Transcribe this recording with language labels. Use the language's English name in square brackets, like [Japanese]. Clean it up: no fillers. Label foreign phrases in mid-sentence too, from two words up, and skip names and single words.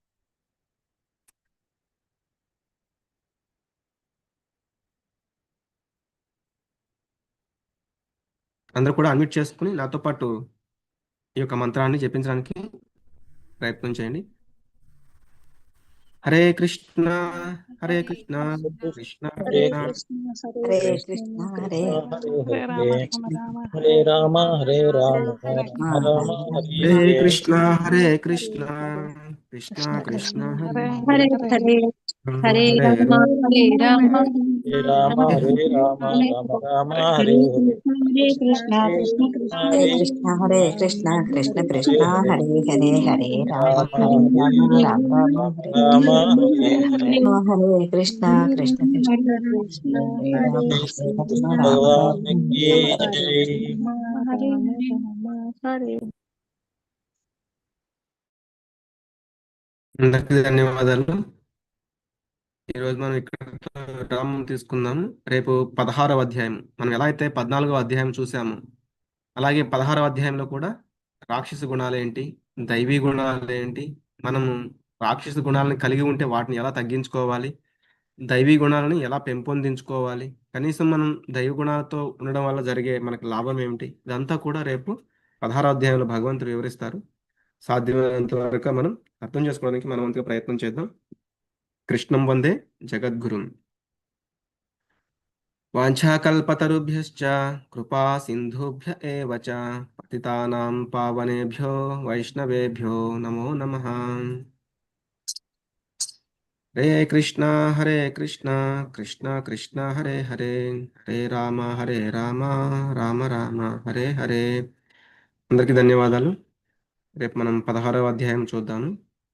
[Telugu] అందరూ కూడా అన్మ్యూట్ చేసుకొని నాతో పాటు ఈ యొక్క మంత్రాన్ని జపించడానికి ప్రయత్నం చేయండి. [Sanskrit] హరే కృష్ణ హరే కృష్ణ కృష్ణ హరే కృష్ణ కృష్ణ హరే హరే కృష్ణ కృష్ణ హరే కృష్ణ హరే హరే రామ హరే రామ హరే రామ రామ రామ హరే హరే హరే హరే కృష్ణ హరే కృష్ణ హరే హరే కృష్ణ కృష్ణ కృష్ణ కృష్ణ హరే హరే హరే హరే హరే హరే రామ హరే రామ హరే రామ హరే రామ రామ రామ హరే హరే హరే కృష్ణ హరే కృష్ణ కృష్ణ కృష్ణ హరే హరే కృష్ణ కృష్ణ కృష్ణ హరే కృష్ణ హరే హరే హరే హరే రామ రామ హరే హరే రామ హరే రామ రామ రామ హరే రామ హరే హరే హరే కృష్ణ కృష్ణ కృష్ణ కృష్ణ కృష్ణ హరే హరే రామ శ్రీ హరే కృష్ణ రామ రామ భగవాన్ రామ की హరే जय। హరే హరే [Telugu] అందరికీ ధన్యవాదాలు. ఈరోజు మనం ఇక్కడ విరామం తీసుకుందాము. రేపు 16వ అధ్యాయం మనం ఎలా అయితే 14వ అధ్యాయం చూసాము, అలాగే 16వ అధ్యాయంలో కూడా రాక్షస గుణాలేంటి, దైవీ గుణాలేంటి, మనము రాక్షస గుణాలను కలిగి ఉంటే వాటిని ఎలా తగ్గించుకోవాలి, దైవీ గుణాలను ఎలా పెంపొందించుకోవాలి, కనీసం మనం దైవ గుణాలతో ఉండడం వల్ల జరిగే మనకు లాభం ఏమిటి, ఇదంతా కూడా రేపు 16వ అధ్యాయంలో భగవంతుడు వివరిస్తారు. సాధ్యమైనంత వరకు మనం అర్థం చేసుకోవడానికి మనం వంతుగా ప్రయత్నం చేద్దాం. [Sanskrit] కృష్ణం వందే జగద్గురుం. వాంఛాకల్పతరుభ్యశ్చ కృపా సింధుభ్య ఏవ చ పతితానాం పావనేభ్యో వైష్ణవేభ్యో నమో నమః. హరే కృష్ణ హరే కృష్ణ కృష్ణ కృష్ణ హరే హరే హరే రామ రామ రామ హరే హరే. [Telugu] అందరికీ ధన్యవాదాలు. రేపు మనం 16వ అధ్యాయం చూద్దాము.